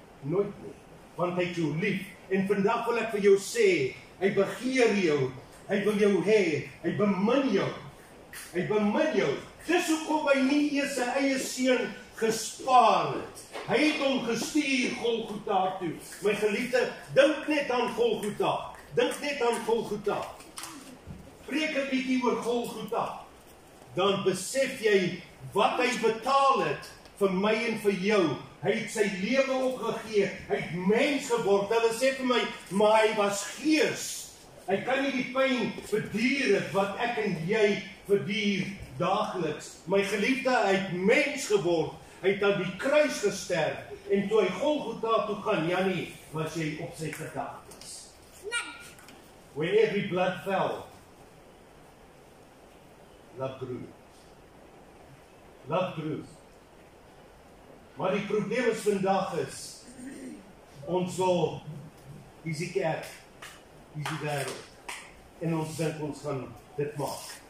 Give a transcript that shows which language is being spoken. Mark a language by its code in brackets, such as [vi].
[af] Nooit nie. Want hy het jou lief. En vandag wil ek vir jou sê, hy begeer jou, hy wil jou hê, hy bemin jou. Hy bemin jou. Dis hoekom hy nie eers sy eie seun gespaar het. Hy het hom gestuur Golgotha toe. My geliefde, dink net aan Golgotha. Dink net aan Golgotha. Preek 'n bietjie oor Golgotha. Dan besef jy wat hy betaal het vir my en vir jou. Hy het sy lewe opgegee. Hy het mens geword. Hulle sê vir my, maar hy was gees. Hy kan nie die pyn verduur het wat ek en jy verduur daagliks. My geliefde, hy het mens geword. Hy het aan die kruis gesterf. En toe hy Golgotha toe gaan, Jannie, was jy op sy gedagtes. [en] When every blood fell, love grew. Love grew. [af] Maar die probleem is vandag is, ons wil, hier is die kerk, hier is die wêreld, en ons dink ons gaan dit maak.